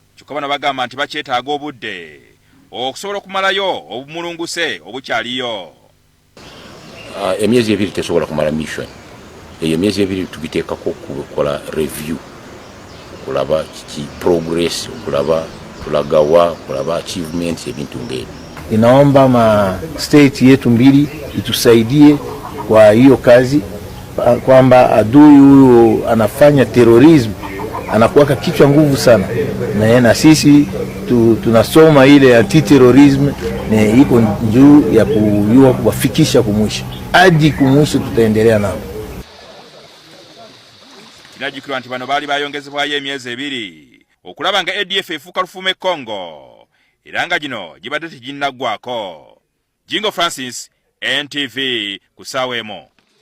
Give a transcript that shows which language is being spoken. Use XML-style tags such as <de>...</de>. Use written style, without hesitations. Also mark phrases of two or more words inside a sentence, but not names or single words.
<lg>Kyokka bano bagamba nti bakyetaaga obudde okusobola okumalayo obumulunguse obukyaliyo. Emyezi ebiri tesobola kumala mission. Eyo emyezi ebiri tugiteekako kukola review, kulaba kiki progress, kulaba tulagawa, kulaba achievements ebintu ng'ebyo.</lg> <sw>Inaomba ma state yetu mbili itusaidie kwa hiyo kazi, kwamba adui huyo anafanya terrorism anakuwaka kichwa nguvu sana, na sisi tunasoma ile anti-terrorism na iko juu ya kuyua kuwafikisha kumwisho. Hadi kumwisho tutaendelea nao.</sw> <lg>Kinajikirwa nti bano baali bayongezebwayo emyezi 2 okulaba nga ADF efuuka lufume Congo era nga gino gibadde teginnaggwako. Jingo Francis, NTV, kusaawa emo.</lg>